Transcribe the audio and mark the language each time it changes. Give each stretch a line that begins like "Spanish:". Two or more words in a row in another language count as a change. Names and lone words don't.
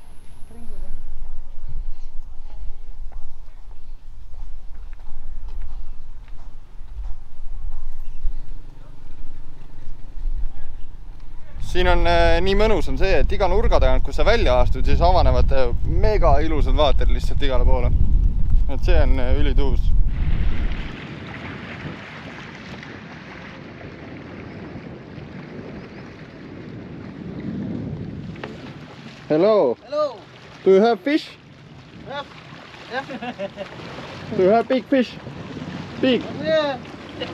Estonian: Siin on nii mõnus on see, et iga nurga tagant, kui sa välja astud, siis avanevad mega ilusad vaated lihtsalt igale poole. Et see on ülituus.
English: Hello. Hello. Do you have fish? Yeah. Do you have big fish? Big?